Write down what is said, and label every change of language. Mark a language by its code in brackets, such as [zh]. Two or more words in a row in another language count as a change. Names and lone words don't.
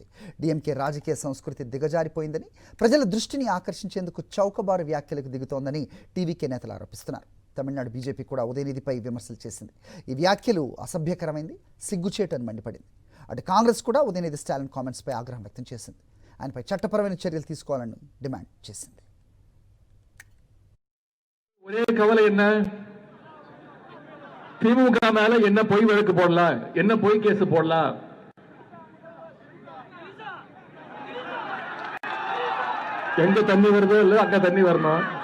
[te] డిఎంకే రాజకీయ సంస్కృతి దిగజారిపోయిందని, ప్రజల దృష్టిని ఆకర్షించేందుకు చౌకబారు వ్యాఖ్యలకు దిగుతోందని టీవీకే నేతలు ఆరోపిస్తున్నారు. తమిళనాడు బీజేపీ కూడా ఉదయనిధిపై విమర్శలు చేసింది. ఈ వ్యాఖ్యలు అసభ్యకరమైంది, సిగ్గుచేటు అని మండిపడింది. అటు కాంగ్రెస్ కూడా ఉదయనిధి స్టాలిన్ కామెంట్స్పై ఆగ్రహం వ్యక్తం చేసింది. ఆయనపై చట్టపరమైన చర్యలు తీసుకోవాలని డిమాండ్ చేసింది. [ta] ஒரே கவலை என்ன, திமுக மேல என்ன பொய் வழக்கு போடலாம், என்ன பொய் கேஸ் போடலாம். எங்க தண்ணி வருதோ இல்ல அங்க தண்ணி வரணும்.